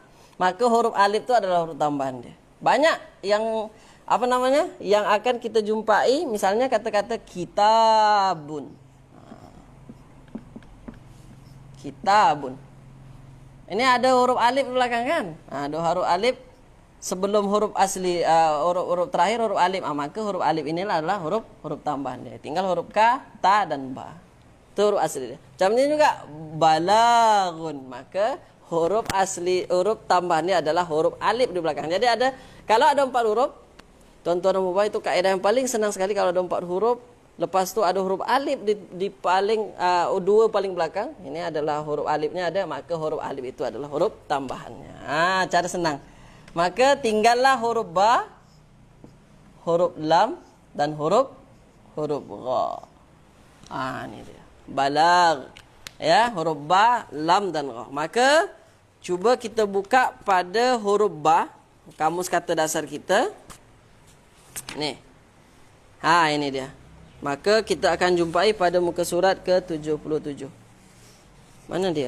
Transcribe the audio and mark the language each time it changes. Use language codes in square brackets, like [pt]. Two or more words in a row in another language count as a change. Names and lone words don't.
[ms] Maka huruf alif itu adalah huruf tambahan dia. Banyak yang yang akan kita jumpai, misalnya kata-kata kitabun. Kitabun. Ini ada huruf alif di belakang kan? Ada huruf alif sebelum huruf asli, huruf terakhir huruf alif. Maka huruf alif inilah adalah huruf tambahan dia. Tinggal huruf ka, ta dan ba. Itu huruf asli dia. Macam ini juga balagun. Maka huruf asli, huruf tambahannya adalah huruf alif di belakang. Jadi kalau ada 4 huruf, tuan-tuan dan puan itu kaedah yang paling senang sekali kalau ada 4 huruf. Lepas tu ada huruf alif di paling 2 paling belakang. Ini adalah huruf alifnya ada, maka huruf alif itu adalah huruf tambahannya. Cara senang. Maka tinggallah huruf ba, huruf lam dan huruf gha. Ini dia. Balagh. Ya, huruf ba, lam dan gha. Maka cuba kita buka pada huruf ba, kamus kata dasar kita. Nih. Ini dia. Maka kita akan jumpai pada muka surat ke-77. Mana dia?